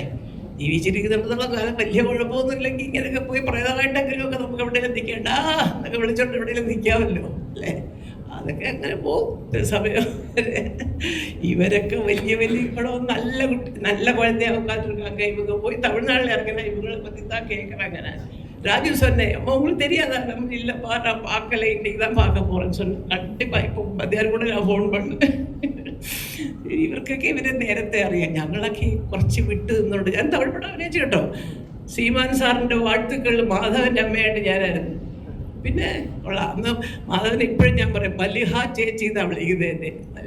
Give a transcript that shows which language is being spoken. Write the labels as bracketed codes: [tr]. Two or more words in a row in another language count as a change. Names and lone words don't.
[ml] ജീവിച്ചിരിക്കുന്നിടത്തോളം കാലം വലിയ കുഴപ്പമൊന്നും ഇല്ലെങ്കിൽ ഇങ്ങനെയൊക്കെ പോയി പ്രേതമായിട്ടെങ്കിലുമൊക്കെ നമുക്ക് എവിടെയെങ്കിലും നിൽക്കേണ്ട എന്നൊക്കെ വിളിച്ചോണ്ട് എവിടെയെങ്കിലും നിൽക്കാമല്ലോ, അല്ലേ? അതൊക്കെ അങ്ങനെ പോകും സമയം. ഇവരൊക്കെ വലിയ ഇപ്പോഴും നല്ല കുഴന്തയാക്കാൻ കഴിയുമ്പോൾ പോയി തമിഴ്നാട്ടിൽ ഇറങ്ങുന്ന ഇവങ്ങളെ പറ്റി താ കേൾക്കണം. [ta] അങ്ങനെ ராஜு சொன்னேன், அம்மா உங்களுக்கு தெரியாதா? நம்ம இல்லைப்பா நான் பார்க்கல, இன்னைக்கு தான் பார்க்க போகிறேன்னு சொன்னேன். கண்டிப்பாக இப்போ மத்தியானம் கூட நான் ஃபோன் பண்ணேன். [ml] ഇവർക്കൊക്കെ ഇവരെ നേരത്തെ അറിയാം, ഞങ്ങളൊക്കെ കുറച്ച് വിട്ട് നിന്നുകൊണ്ട്. ഞാൻ തമിഴ് പടം അഭിനയിച്ചു കേട്ടോ. സീമാൻ സാറിൻ്റെ വാഴ്ത്തുക്കൾ മാധവൻ്റെ അമ്മയായിട്ട് ഞാനായിരുന്നു. പിന്നെ അന്ന് മാധവൻ ഇപ്പോഴും ഞാൻ പറയും മല്ലിഹ ചേച്ചി എന്നാണ് വിളിക്കുന്നത് എന്നെ.